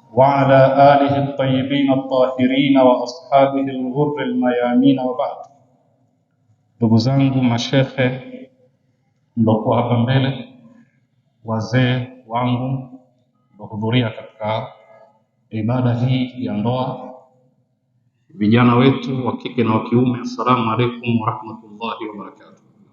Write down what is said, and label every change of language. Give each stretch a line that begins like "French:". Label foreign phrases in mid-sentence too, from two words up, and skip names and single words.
Arabic: وعلى آله الطيبين الطاهرين وأصحابه الغر الميامين وبعد.
Swahili: Ndugu zangu mashekhe mliokuwa hapa mbele, wazee wangu mliohudhuria katika ibada hii ya ndoa, vijana wetu wa kike na wa kiume,
Arabic: السلام عليكم ورحمة الله وبركاته.